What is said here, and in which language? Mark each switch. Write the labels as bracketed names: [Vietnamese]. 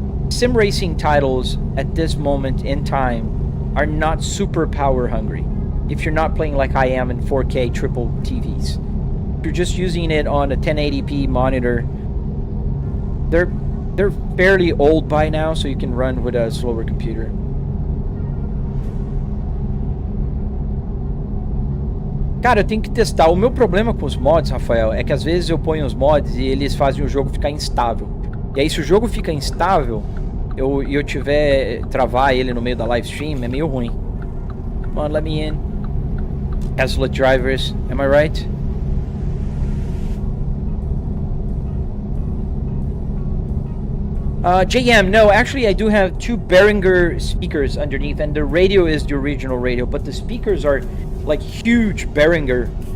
[English] Sim racing titles at this moment in time are not super power hungry. If you're not playing like I am in 4K triple TVs, if you're just using it on a 1080p monitor, they're fairly old by now, so you can run with a slower computer. [Portuguese] Cara, eu tenho que testar. O meu problema com os mods, Rafael, é que às vezes eu ponho os mods e eles fazem o jogo ficar instável. E aí, se o jogo fica instável e eu tiver travar ele no meio da live stream, é meio ruim. [English] Come on, let me in. Tesla drivers, am I right? JM, no, actually I do have two Behringer speakers underneath, and the radio is the original radio, but the speakers are like huge Behringer.